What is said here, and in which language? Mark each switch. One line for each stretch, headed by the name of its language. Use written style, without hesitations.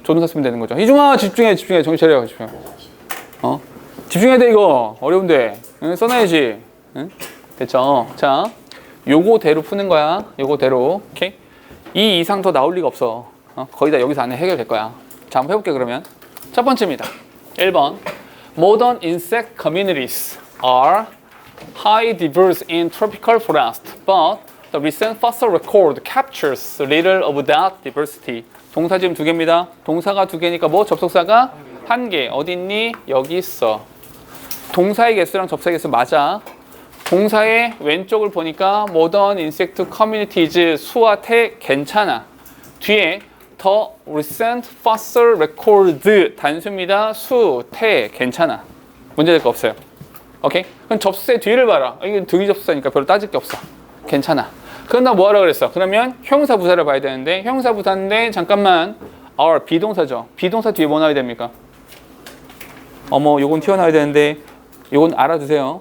Korean: 조동사 쓰면 되는 거죠. 이중아 집중해. 정신 차려. 집중해. 집중해야 돼 이거. 어려운데. 응? 써놔야지. 응? 됐죠? 자, 요거대로 푸는 거야. 요거대로. 오케이? 이 이상 더 나올 리가 없어. 거의 다 여기서 안에 해결될 거야. 자, 한번 해볼게 그러면. 첫 번째입니다. 1번.
English: Modern insect communities are high diverse in tropical forest, but the recent fossil record captures little of that diversity.
Korean: 동사 지금 두 개입니다. 동사가 두 개니까 뭐? 접속사가 한 개. 어디 있니? 여기 있어. 동사의 개수랑 접사의 개수 맞아. 동사의 왼쪽을 보니까
English: modern insect communities
Korean: 수와 태 괜찮아. 뒤에
English: The recent fossil record
Korean: 단수입니다. 수, 태 괜찮아. 문제될 거 없어요. 오케이? 그럼 접수의 뒤를 봐라. 이건 등위 접수사니까 별로 따질 게 없어. 괜찮아. 그럼 나 뭐 하라 그랬어? 그러면 형사 부사를 봐야 되는데 형사 부사인데 잠깐만 are 비동사죠. 비동사 뒤에 뭐 나와야 됩니까? 어머 요건 튀어나와야 되는데 요건 알아두세요.